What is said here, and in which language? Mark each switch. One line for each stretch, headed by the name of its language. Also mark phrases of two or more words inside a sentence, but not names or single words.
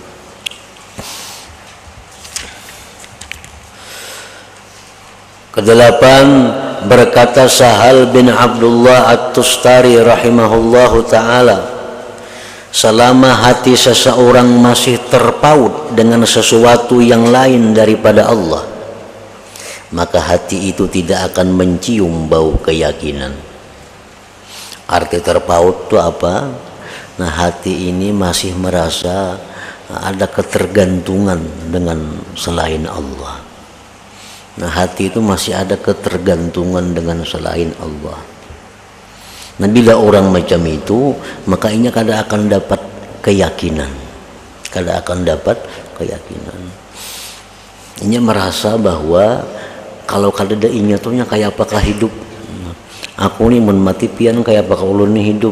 Indonesian: Kedelapan, berkata Sahal bin Abdullah At-Tustari
Arabic: رحمه الله تعالى,
Indonesian: selama hati seseorang masih terpaut dengan sesuatu yang lain daripada Allah, maka hati itu tidak akan mencium bau keyakinan. Arti terpaut itu apa? Nah, hati ini masih merasa ada ketergantungan dengan selain Allah. Nah, hati itu masih ada ketergantungan dengan selain Allah. Nah, bila orang macam itu, maka ini kada akan dapat keyakinan.
Banjar: Kada akan dapat keyakinan. Ini merasa bahwa kalau kada ada inyatunya kayak apakah hidup, aku nih mun mati pian kayak apakah ulun nih hidup.